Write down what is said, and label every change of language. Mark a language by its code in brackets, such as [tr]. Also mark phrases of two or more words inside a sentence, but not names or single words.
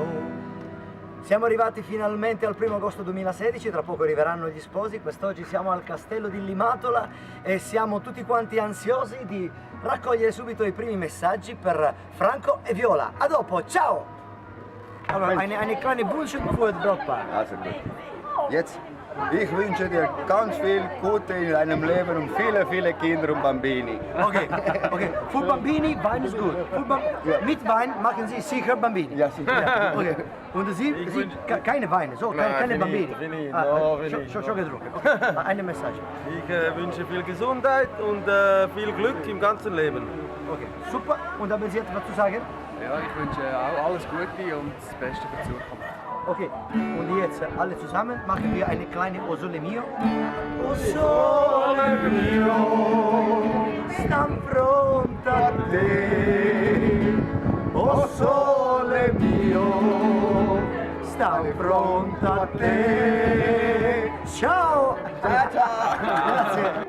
[it] Siamo arrivati finalmente al 1° agosto 2016, tra poco arriveranno gli sposi. Quest'oggi siamo al castello di Limatola e siamo tutti quanti ansiosi di raccogliere subito i primi messaggi per Franco e Viola. A dopo, ciao! Allora, [de] eine kleine Wunsch für das Brautpaar. Also gut. Jetzt, ich wünsche dir ganz viel Gute in deinem Leben und viele, viele Kinder und Bambini. Okay, okay. Für Bambini, Wein ist gut. Mit Wein machen Sie sicher Bambini. Ja, sicher. Ja, okay. Und Sie keine Weine, so, keine Bambini. Schon getrunken. Okay. Eine Message. Ich wünsche viel Gesundheit und viel Glück im ganzen Leben. Okay, super. Und haben Sie etwas zu sagen? Ja, ich wünsche auch alles Gute und das Beste für die Zukunft. Okay, und jetzt alle zusammen machen wir eine kleine O Sole Mio. [it] O Sole Mio, stam pronta a te. O Sole Mio, stam pronta a te. Ciao! Grazie!